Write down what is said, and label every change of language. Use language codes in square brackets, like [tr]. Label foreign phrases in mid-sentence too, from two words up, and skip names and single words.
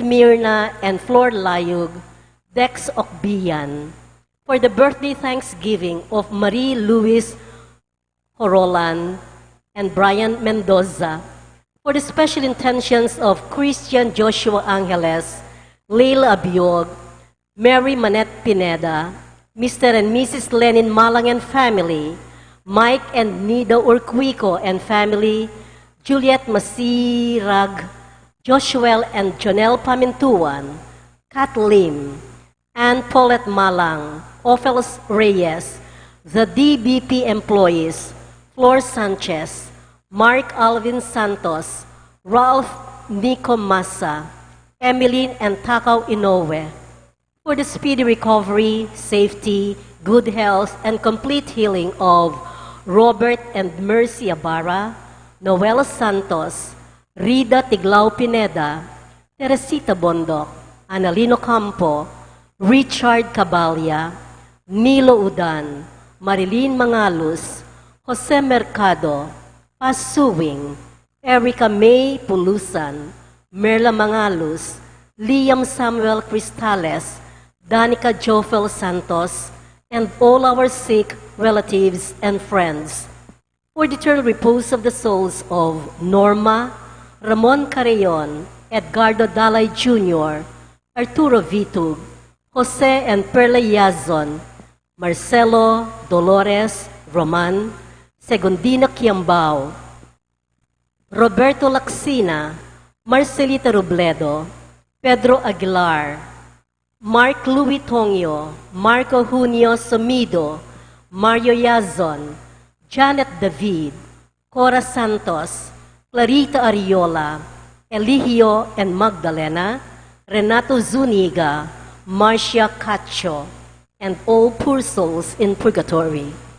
[en] Mirna and Flor Layug, Dex Ocbian, for the birthday thanksgiving of Marie Louise Horolan and Brian Mendoza, for the special intentions of Christian Joshua Angeles, Leila Abiog, Mary Manette Pineda, Mr. and Mrs. Lenin Malang and family, Mike and Nida Urquico and family, Juliet Masirag, Joshua and Jonel Pamintuan, Kat Lim, Ann Paulette Malang, Ophels Reyes, the DBP employees, Flor Sanchez, Mark Alvin Santos, Ralph Nico Massa, Emeline and Takaw Inoue, for the speedy recovery, safety, good health, and complete healing of Robert and Mercy Ibarra, Noel Santos, Rida Tiglao Pineda, Teresita Bondok, Analino Campo, Richard Cabalya, Nilo Udan, Marilyn Mangalus, Jose Mercado, Paz Suwing, Erica May Pulusan, Merla Mangalus, Liam Samuel Cristales, Danica Jofel Santos, and all our sick relatives and friends, for the eternal repose of the souls of Norma, Ramon Carreon, Edgardo Dalay Jr., Arturo Vitug, Jose and Perla Yazon, Marcelo, Dolores, Roman, Segundina Quiambao, Roberto Laxina, Marcelita Robledo, Pedro Aguilar, Mark Louis Tongyo, Marco Junio Somido, Mario Yazon, Janet David, Cora Santos, Clarita Ariola, Eligio and Magdalena, Renato Zuniga, Marcia Cacho, and all poor souls in purgatory.